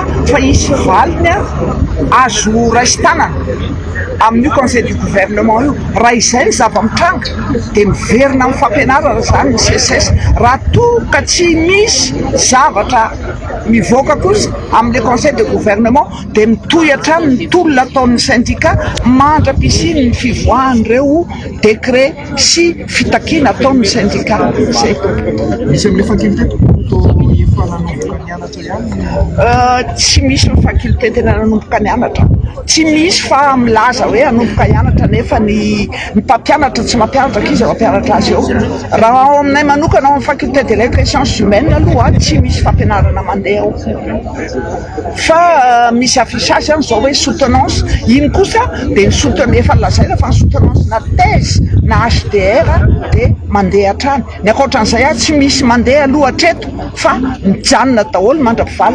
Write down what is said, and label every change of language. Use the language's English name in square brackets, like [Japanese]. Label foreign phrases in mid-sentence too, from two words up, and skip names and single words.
[Malagasy] fa isy valiny azo raisin-tanana amin'io [French] conseil du gouvernement [Malagasy] io raha izay ny zava-mitranga de miverina amin'ny fampianarana zany ny CSS raha toka tsy misy zavatra mivoaka kosa amin'le [French] conseil de gouvernement [Malagasy] de mitohatra ny tolona ataon'ny syndicat mandra-pisiny ny fivoahan'ireo décret sy fitakiana ataon'ny syndicat zay misy amin'le faculté tsy misy ny faculté tena nanomboka nianatra tsy misy fa milaza hoe anomboka hianatra nefa ny mpampianatra tsy mampianatra kizy mampianatra azy eo raha ao aminay manokana ao amin'ny faculté de lettres et sciences humaines aloha tsy misy fampianarana mandeha ao fa misy affichage any zao hoe soutenance iny kosa de ny soutenance efa lazaina fa ny soutenance na thèse na HDR de mandeha hatrany ny akoatran'izay tsy misy mandeha aloha hatreto fa mijanona daholo mandra-pivaly ny